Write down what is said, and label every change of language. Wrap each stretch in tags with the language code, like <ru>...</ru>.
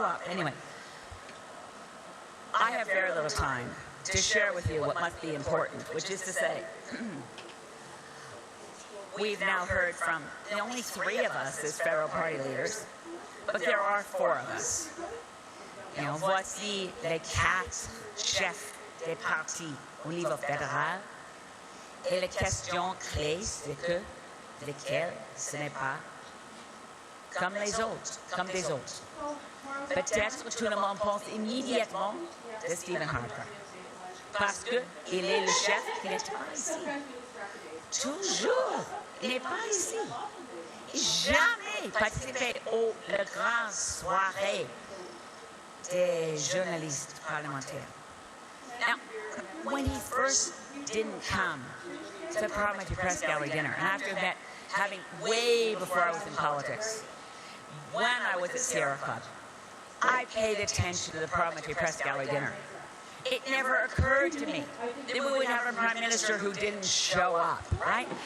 <en>Anyway, I have very little time to share with you what must be important, which is to say, we've now heard from only 3 of us as federal party leaders, but there are 4 of us.</en> <fr>Voici les 4 chefs des partis au niveau fédéral, et la question clé, c'est que lesquels ce n'est pas comme les autres, comme des autres. Peut-être tout le monde pense immédiatement de Stephen Harper, parce qu'il est le chef qui n'est pas ici. Toujours, il n'est pas ici. Jamais participé aux grandes soirées des journalistes parlementaires.</fr> <en>Now, when he first didn't come to the Parliamentary Press Gallery dinner, and I have to admit, having way before I was in politics, when I was at Sierra Club, I paid attention to the Parliamentary Press Gallery dinner. It never occurred to me that we would have a prime minister who didn't show up, right?</en>